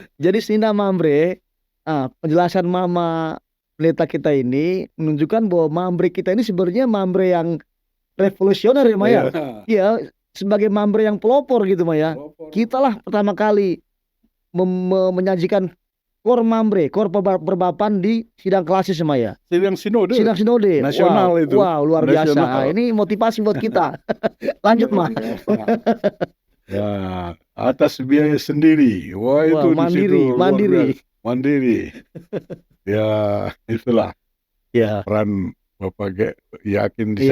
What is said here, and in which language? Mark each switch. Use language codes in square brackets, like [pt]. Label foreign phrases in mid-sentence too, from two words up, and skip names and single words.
[id] Jadi Sina Mambre, penjelasan Mama Pendeta kita ini menunjukkan bahwa Mambre kita ini sebenarnya Mambre yang revolusioner ya Maya. Iya. Iya, sebagai Mambre yang pelopor gitu Maya. Pelopor. Kita lah pertama kali menyajikan kor Mambre, kor perbapan di sidang klasis Maya. Sidang sinode Sidang sinode. nasional Wow, itu. wow, luar biasa. Nasional. Ini motivasi buat kita. Lanjut Luar Mah. biasa. Ya, atas biaya sendiri. Wah, Wow, itu di situ luar mandiri. biasa. Mandiri. Ya, itulah Ya, peran Bapak Yakin di